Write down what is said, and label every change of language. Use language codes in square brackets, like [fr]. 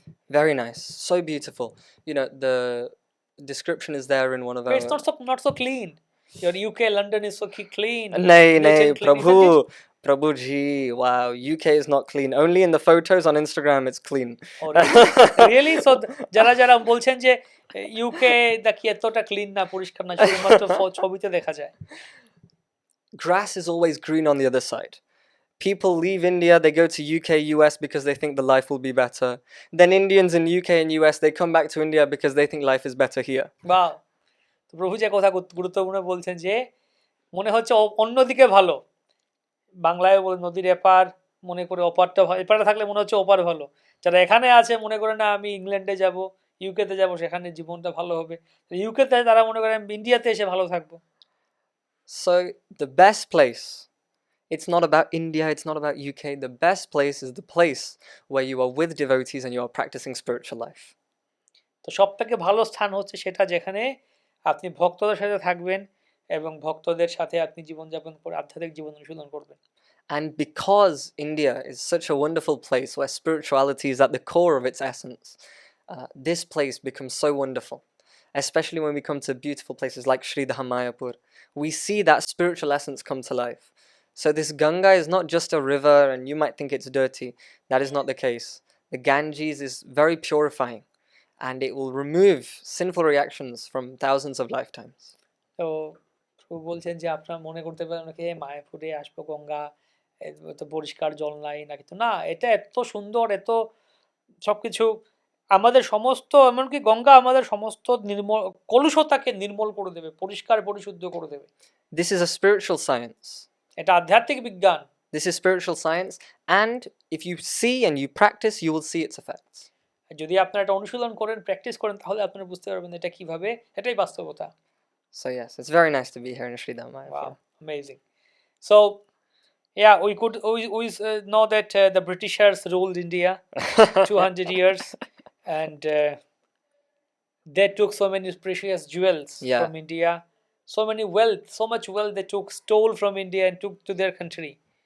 [en] Very nice. So beautiful. You know, the description is there in one of our... But it's not so clean. Your UK, London is so clean. Nay, Clean, Prabhu. isn't it? Prabhuji, wow, UK is not clean. Only in the photos on Instagram it's clean. Oh, really? [bn] So যারা বলছেন যে UK দেখি এতটা clean না, পরিষ্কার না, শুধুমাত্র ছবিতে দেখা যায়। [en] Grass is always green on the other side. People leave India, they go to UK, US because they think the life will be better. Then Indians in UK and US, they come back to India because they think life is better here. Wow. [bn] তো প্রভু যে কথা গুরুত্বপূর্ণ বলছেন যে মনে হচ্ছে অন্যদিকে ভালো, বাংলায় বলে নদীর এপার মনে করে অপারটা ভালো, এপারে থাকলে মনে হচ্ছে ওপার ভালো। যারা এখানে আছে মনে করে না আমি ইংল্যান্ডে যাব, ইউকেতে যাব, সেখানে জীবনটা ভালো হবে। ইউকেতে তারা মনে করে আমি ইন্ডিয়াতে এসে ভালো থাকবো। [en] So the best place, it's not about India, it's not about UK. The best place is the place where you are with devotees and you are practicing spiritual life. [bn] তো সবথেকে ভালো স্থান হচ্ছে সেটা যেখানে আপনি ভক্তদের সাথে থাকবেন এবং ভক্তদের সাথে আপনি জীবনযাপন করে আধ্যাত্মিক জীবন অনুশীলন করবেন। [en] And because India is such a wonderful place where spirituality is at the core of its essence, this place becomes so wonderful. Especially when we come to beautiful places like Sridham Mayapur, we see that spiritual essence come to life. So this Ganga is not just a river and you might think it's dirty. That is not the case. The Ganges is very purifying and it will remove sinful reactions from thousands of lifetimes. [bn] তো বলছেন যে আপনারা মনে করতে পারেন কি মায়াপুরে আসবো গঙ্গা তো পরিষ্কার জল নাই না, কিন্তু না, এটা এত সুন্দর, এত সবকিছু আমাদের সমস্ত, এমনকি গঙ্গা আমাদের সমস্ত নির্মল কলুষতাকে নির্মল করে দেবে, পরিষ্কার পরিশুদ্ধ করে দেবে। [en] This is a spiritual science. [bn] এটা আধ্যাত্মিক বিজ্ঞান। [en] This is spiritual science, and if you see and you practice, you will see its effects. [bn] যদি আপনারা এটা অনুশীলন করেন, প্র্যাকটিস করেন, তাহলে আপনারা বুঝতে পারবেন এটা কিভাবে, এটাই বাস্তবতা। [en] So yes, it's very nice to be here in Sri Mayapur. Wow, amazing. So yeah, we know that the Britishers ruled India 200 years, and they took so many precious jewels from India, so many wealth, so much wealth they stole from India and took to their country.